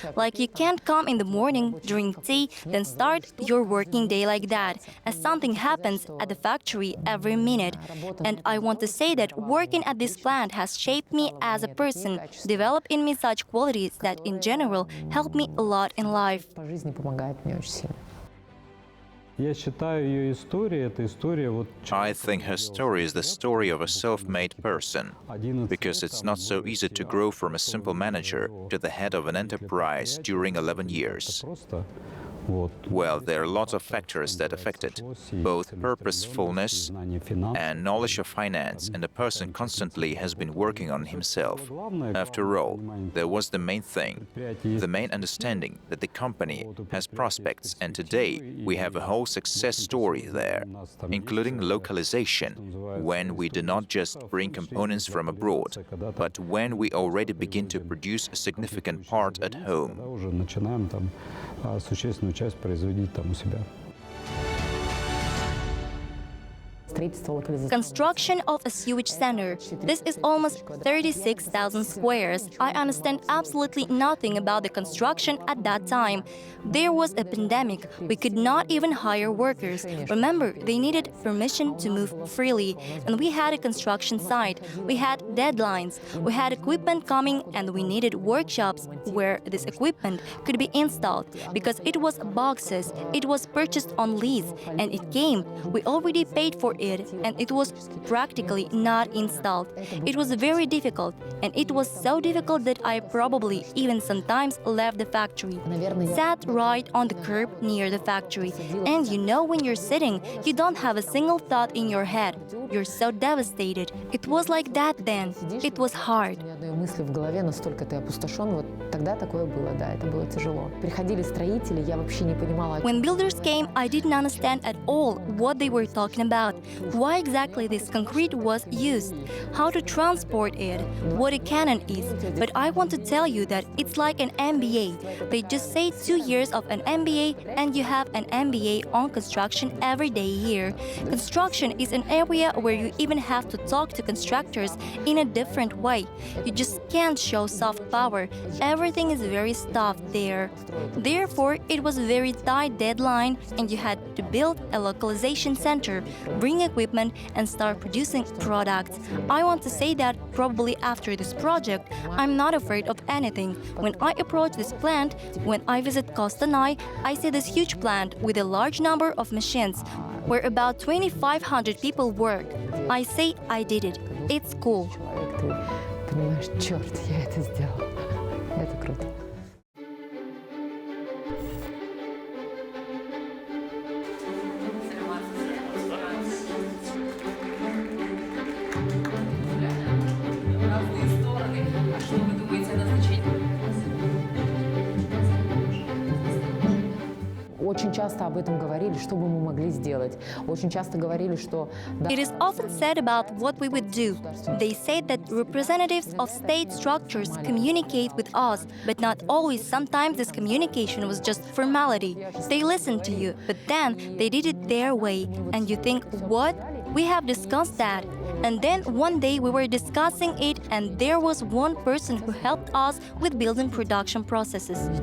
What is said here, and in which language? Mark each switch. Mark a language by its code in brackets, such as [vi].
[en] Like you can't come in the morning, drink tea, then start your working day like that, as something happens at the factory every minute. And I want to say that working at this plant has shaped me as a person, developed in me such qualities that in general help me a lot in life. [ru] по жизни помогает мне очень сильно. Я считаю, ее история – это история вот [en] I think her story is the story of a self-made person, because it's not so easy to grow from a simple manager to the head of an enterprise during 11 years. [ru] просто вот [en] Well, there are lots of factors that affect it, both purposefulness [ru] знание финансов. [en] and knowledge of finance, and a person constantly has been working on himself. After all, there was the main thing, the main understanding that the company has prospects, and today we have a whole success story there, including localization, when we do not just bring components from abroad, but when we already begin to produce a significant part at [ru] Да, [en] home. [ru] уже начинаем там существенную часть производить там у себя. Строительство локализации. [en] Construction of a sewage center. This is almost 36,000 squares. I understand absolutely nothing about the construction at that time. There was a pandemic. We could not even hire workers. Remember, they needed permission to move freely. And we had a construction site. We had deadlines. We had equipment coming, and we needed workshops where this equipment could be installed, because it was boxes. It was purchased on lease, and it came. We already paid for it, and it was practically not installed. It was very difficult, and it was so difficult that I probably even sometimes left the factory. Sat right on the curb near the factory, and you know when you're sitting, you don't have a single thought in your head. You're so devastated. It was like that then. It was hard. [ru] Ни одной мысли в голове, настолько ты опустошен. Вот тогда такое было, да, это было тяжело. Приходили строители, я вообще не понимала. [en] When builders came, I didn't understand at all what they were talking about, why exactly this concrete was used, how to transport it, what a cannon is. But I want to tell you that it's like an MBA. They just say 2 years of an MBA, and you have an MBA on construction every day here. Construction is an area where you even have to talk to constructors in a different way. You just can't show soft power. Everything is very stuffed there. Therefore, it was a very tight deadline, and you had to build a localization center, bring equipment, and start producing products. I want to say that probably after this project, I'm not afraid of anything. When I approach this plant, when I visit Qazaqstan, I see this huge plant with a large number of machines, where about 2,500 people work. I say I did it. It's cool. [ru] Человек, ты понимаешь, черт, я это сделал. Это круто. Очень часто об этом говорили, что бы мы могли сделать. Очень часто говорили, что... [en] It is often said about what we would do. They say that representatives of state structures communicate with us, but not always. Sometimes this communication was just formality. They listened to you, but then they did it their way. And you think, what? We have discussed that. And then one day we were discussing it, and there was one person who helped us with building production processes.